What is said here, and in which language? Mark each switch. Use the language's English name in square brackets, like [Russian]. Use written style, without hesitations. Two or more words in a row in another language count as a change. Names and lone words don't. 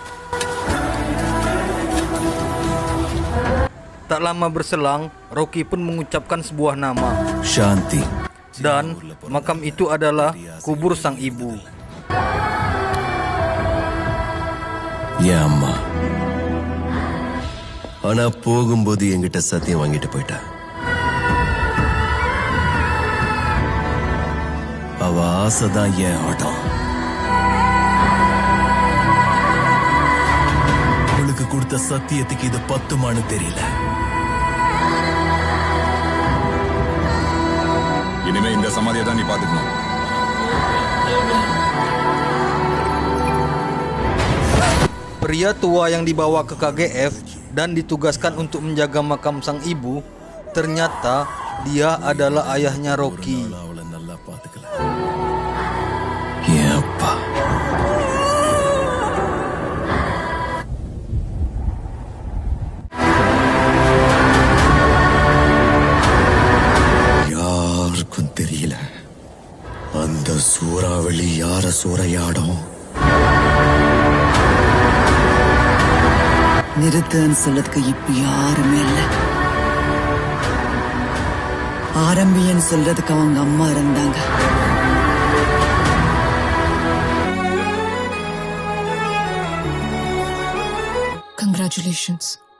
[Indonesian] Tak lama berselang, Rocky pun mengucapkan sebuah nama, Shanti. Dan makam itu adalah kubur sang ibu. [Tamil] Ya அம்மா. ஆனா போகும்போது என்கிட்ட சத்தியம் வாங்கிட்டு போயிட்டா. அவ ஆசைதான் என் ஆட்டம். அவளுக்கு கொடுத்த சத்தியத்துக்கு இது பத்துமானு தெரியல. இனிமே இந்த சமாதியை தான் நீ பாத்துக்கணும். [Indonesian] Pria tua yang dibawa ke KGF dan ditugaskan untuk menjaga makam sang ibu, ternyata dia adalah ayahnya Rocky. [Tamil] யாருக்கும் தெரியல அந்த சூறாவளி யார சூறையாடும். நிறுத்துன்னு சொல்லதுக்கு இப்ப யாருமே இல்ல. ஆரம்பியன்னு சொல்றதுக்கு அவங்க அம்மா இருந்தாங்க. Congratulations.